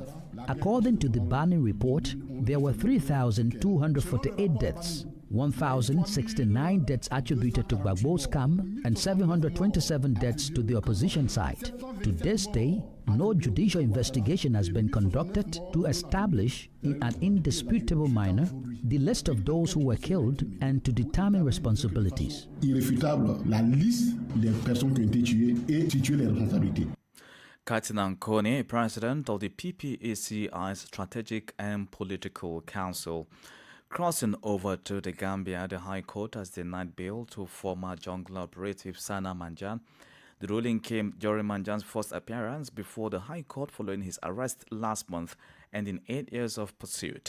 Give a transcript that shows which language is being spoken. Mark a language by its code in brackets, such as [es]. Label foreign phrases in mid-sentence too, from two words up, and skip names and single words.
[en] According to the Bani report, there were 3,248 deaths, 1,069 deaths attributed to Gbagbo's camp, and 727 deaths to the opposition side. To this day, no judicial investigation has been conducted to establish in an indisputable manner the list of those who were killed and to determine responsibilities. [fr] Irréfutable, la liste des personnes qui ont été tuées et situer les responsabilités. [en] Katinan Kone, president of the PPACI's Strategic and Political Council. Crossing over to the Gambia, the High Court has denied bail to former jungle operative Sana Manjan. The ruling came during Manjan's first appearance before the High Court following his arrest last month, ending 8 years of pursuit.